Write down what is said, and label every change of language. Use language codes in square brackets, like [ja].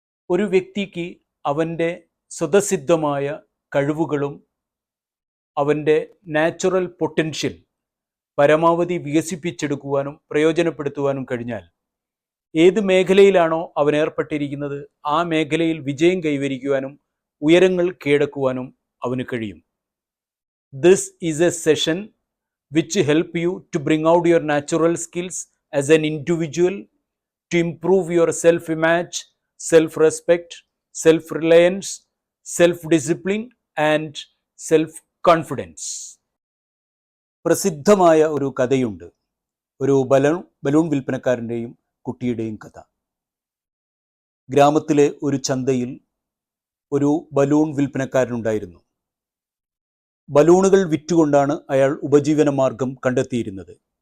[ml] ഒരു വ്യക്തിക്ക് അവൻ്റെ സ്വതസിദ്ധമായ കഴിവുകളും അവൻ്റെ നാച്ചുറൽ പൊട്ടൻഷ്യൽ പരമാവധി വികസിപ്പിച്ചെടുക്കുവാനും പ്രയോജനപ്പെടുത്തുവാനും കഴിഞ്ഞാൽ ഏത് മേഖലയിലാണോ അവൻ ഏർപ്പെട്ടിരിക്കുന്നത് ആ മേഖലയിൽ വിജയം കൈവരിക്കുവാനും ഉയരങ്ങൾ കീഴടക്കുവാനും അവന് കഴിയും. [en] This is a session which help you to bring out your natural skills as an individual, to improve your self-image, self-respect, self-reliance, self-discipline and self-confidence. [ml] പ്രസിദ്ധമായ ഒരു കഥയുണ്ട്, ഒരു ബലൂൺ വിൽപ്പനക്കാരൻ്റെയും കുട്ടിയുടെയും കഥ. ഗ്രാമത്തിലെ ഒരു ചന്തയിൽ ഒരു ബലൂൺ വിൽപ്പനക്കാരനുണ്ടായിരുന്നു. ബലൂണുകൾ വിറ്റുകൊണ്ടാണ് അയാൾ ഉപജീവന മാർഗം കണ്ടെത്തിയിരുന്നത്.